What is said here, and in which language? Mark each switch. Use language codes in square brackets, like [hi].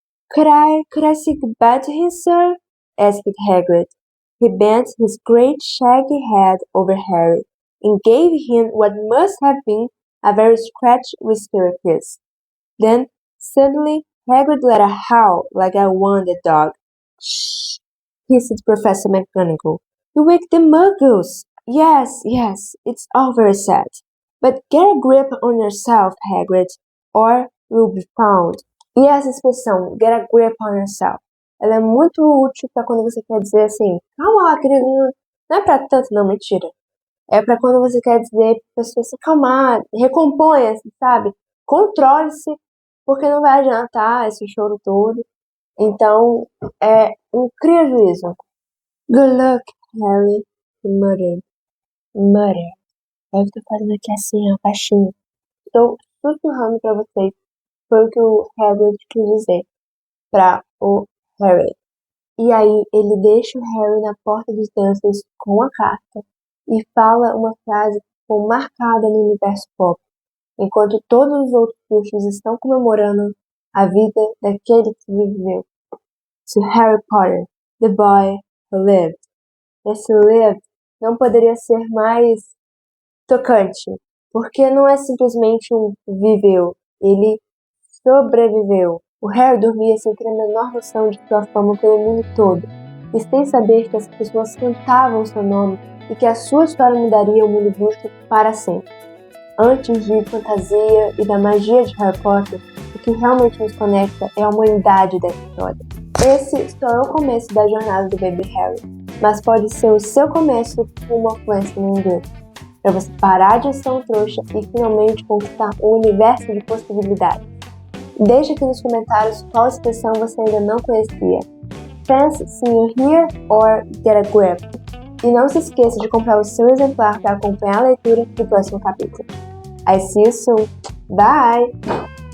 [en] Could I say goodbye to him, sir? Asked Hagrid. He bent his great shaggy head over Harry and gave him what must have been a very scratchy, whispery kiss. Then, suddenly, Hagrid let a howl like a wounded dog. Shh! Hissed Professor McGonagall. You wake the muggles! Yes, it's all very sad. But get a grip on yourself, Hagrid, or you'll be found. [pt] E essa expressão, [en] get a grip on yourself, [pt] ela é muito útil para quando você quer dizer assim, calma lá, querido, não é para tanto, não, mentira. É para quando você quer dizer para a pessoa se acalmar, recomponha-se, sabe? Controle-se, porque não vai adiantar esse choro todo. Então, é um cria-juízo. [en] Good luck, Harry, muttered. [pt] Eu estou fazendo aqui assim, ó, baixinho. Estou sussurrando para vocês. Foi o que o Hagrid quis dizer para o Harry. E aí, ele deixa o Harry na porta dos Dursleys com a carta e fala uma frase que ficou marcada no universo pop, enquanto todos os outros bruxos estão comemorando a vida daquele que viveu. [en] To Harry Potter, the boy who lived. [pt] Esse lived não poderia ser mais tocante, porque não é simplesmente um viveu, ele sobreviveu. O Harry dormia sem ter a menor noção de sua fama pelo mundo todo, e sem saber que as pessoas cantavam seu nome e que a sua história mudaria o mundo bruxo para sempre. Antes de fantasia e da magia de Harry Potter, o que realmente nos conecta é a humanidade dessa história. Esse só é o começo da jornada do Baby Harry. mas pode ser o seu começo com uma fluência no inglês, para você parar de ser um trouxa e finalmente conquistar um universo de possibilidades. Deixe aqui nos comentários qual expressão você ainda não conhecia. [en] Sense, see you here or get a grip. [pt] E não se esqueça de comprar o seu exemplar para acompanhar a leitura do próximo capítulo. [en] I see you soon. Bye!